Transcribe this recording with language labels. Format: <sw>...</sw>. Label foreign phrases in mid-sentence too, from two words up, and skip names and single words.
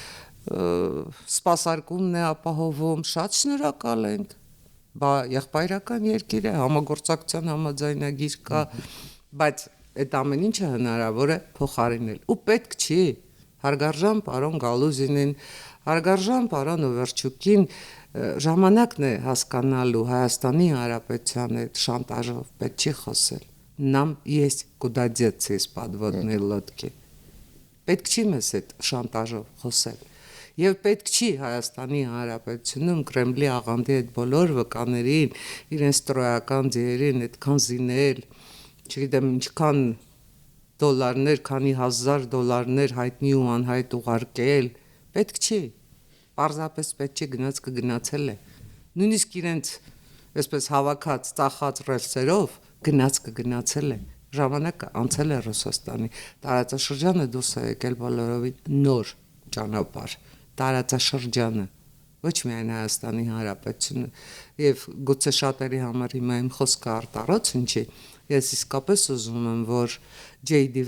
<hy>սպասարկումն է ապահովում, շատ շնորհակալ ենք։ Բա եղբայրական երկիր է, համագործակցության համաձայնագիր կա, բայց այդ ամեն ինչը հնարավոր է փոխարինել։ Ու պետք չի հարգարժան պարոն Գալուզինին, հարգարժան պարոն Օվերչուկին ժամանակն է հասկանալու Հայաստանի Հանրապետության այդ շանտաժով պետք չի խոսել։</hy> <ru>Нам есть куда деться из подводной лодки։</ru> <hy>Պետք չի մեզ այդ շանտաժով խոսել։ Եվ պետք չի Հայաստանի Հանրապետությունում Կրեմլի աղանդի այդ բոլոր վկաներին, իրենց տրոյական ձերին այդքան զինել, չգիտեմ ինչքան դոլարներ, քանի հազար դոլարներ հայտնի ու անհայտ ուղարկել, պետք չի, պարզապես պետք չի գնաց կգնացել է, նույնիսկ իրենց այսպես հավաքած, ծախած ռելսերով գնաց կգնացել է, ժամանակը անցել է Ռուսաստանի, տարածաշրջանը դուրս է եկել բոլորովին նոր ճանապարհ, տարածաշրջանը, ոչ միայն Հայաստանի Հանրապետությունը, եւ գուցե շատերի համար հիմա իմ խոսքը արտարոց ինչի, ես իսկապես ուզում եմ, որ J.D.</hy>